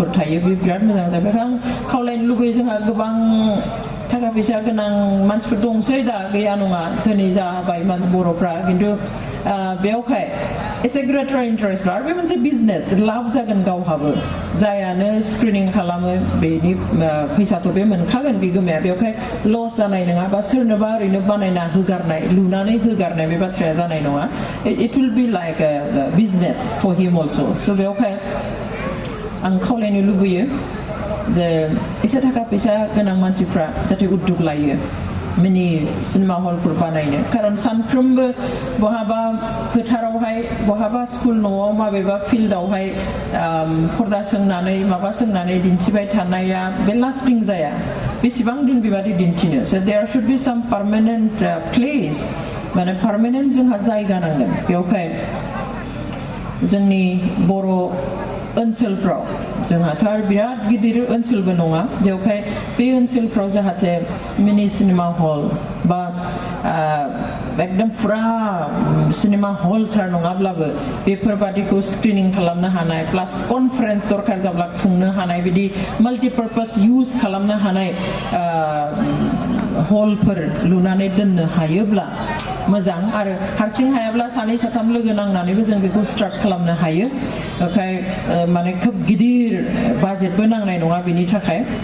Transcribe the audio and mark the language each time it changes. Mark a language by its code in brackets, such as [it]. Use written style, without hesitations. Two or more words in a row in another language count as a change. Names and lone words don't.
[brx] थायो बे बिराद मोजां जाबाय आं खावलायनो लुबैयो जोंहा गोबां थाखा फैसा गोनां मानसिफोर दंसै दा गैया नङा धोनि जाबाय बर'फ्रा खिन्थु बेवहाय एसे [en] greater interest [brx] आरो बे मोनसे बिजनेस लाब जागोन गावहाबो जायानो स्क्रिनिं खालामो बेनि फैसाथ' बे मोनखागोन बिगोमाया बेवहाय लस जानाय नङा बा सोरनोबा ओरैनो बानायना होगारनाय लुनानै होगारनाय बे बाथ्राया जानाय नङा [en] it will be like a business for him also so बेवहाय [brx] आं खावलायनो लुबैयो जे एसे थाखा फैसा गोनां मानसिफ्रा जाहाथे उद्योग लायो [en] mini cinema [brx] हलफोर बानायनो खारन सानफ्रोमबो बहाबा फोथारावहाय बहाबा स्कुल न'आव माबेबा फिल्डआवहाय पर्दा सोंनानै माबा सोंनानै दिन्थिबाय थानाया बे लास्टिं जाया बेसेबां दिन बेबादि दिन्थिनो [en] so there should be some permanent place [brx] माने पार्मानेन्ट जोंहा जायगा नांगोन बेवहाय जोंनि बर' ओनसोलफ्राव जोंहाथ' आरो बिराद गिदिर ओनसोलबो नङा बेवहाय बे ओनसोलफ्राव जाहाथे [en] mini cinema [brx] हल बा एकदम फुरा सिनेमा हलथार नङाब्लाबो बेफोरबादिखौ स्क्रिनिं खालामनो हानाय [en] plus conference [brx] दरकार जाब्ला खुंनो हानाय बिदि [en] multipurpose use [brx] खालामनो हानाय हलफोर लुनानै दोननो हायोब्ला मोजां आरो हारसिं हायाब्ला सानै साथाम लोगो नांनानैबो जों बेखौ स्टार्ट खालामनो हायो ओमफ्राय माने खोब गिदिर बाजेटबो नांनाय नङा बेनि थाखाय